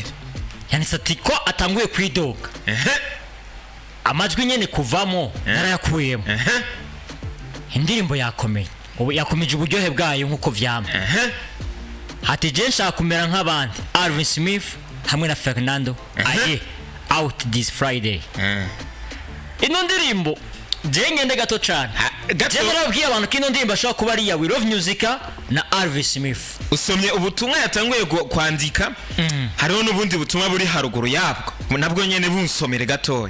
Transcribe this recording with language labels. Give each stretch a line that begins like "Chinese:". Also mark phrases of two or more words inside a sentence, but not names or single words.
Rundi: yanditse ati ko atanguye kwidoga amajwi nyene kuvamo narayakuyemo indirimbo yakomeje uburyohe bwayo nkuko vyama hati je nshaka kumera nk'abandi Alvin Smith hamwe na Fernando
English: out this Friday
Rundi: ino ndirimbo je ngende gato cyane je narabwiye abantu ko ino ndirimbo ashobora kuba ari ya We Love Music na Alvin Smith. Usomye ubutumwa yatanguye kwandika hariho n'ubundi butumwa buri haruguru yabwo nabwo nyene bunsomere gatoya.